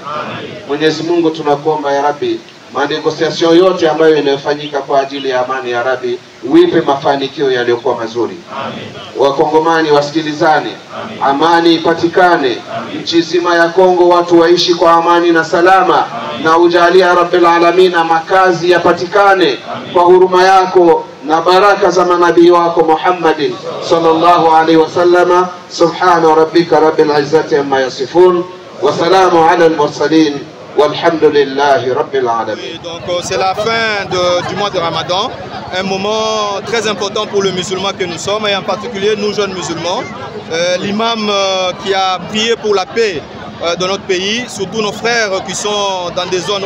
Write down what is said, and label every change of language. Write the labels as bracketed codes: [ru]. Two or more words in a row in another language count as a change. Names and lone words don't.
[sw] Mwenyezi Mungu tunakuomba [ar] يا رب [sw] manegosiasyon yote ambayo inayofanyika kwa ajili ya amani [ar] يا رب [sw] uipe mafanikio yaliyokuwa mazuri. Wakongomani wasikilizane, amani ipatikane, nchi nzima ya Kongo watu waishi kwa amani na salama, na ujalie [ar] يا رب العالمين [sw] makazi yapatikane kwa huruma yako na baraka za manabii wako [ar] محمد صلى الله عليه وسلم. سبحان ربك رب العزة عما يصفون وسلام على المرسلين. [fr] Donc c'est la fin du mois de Ramadan, un moment très important pour le musulman que nous sommes, et en particulier nous jeunes musulmans. L'imam qui a prié pour la paix dans notre pays, surtout nos frères qui sont dans des zones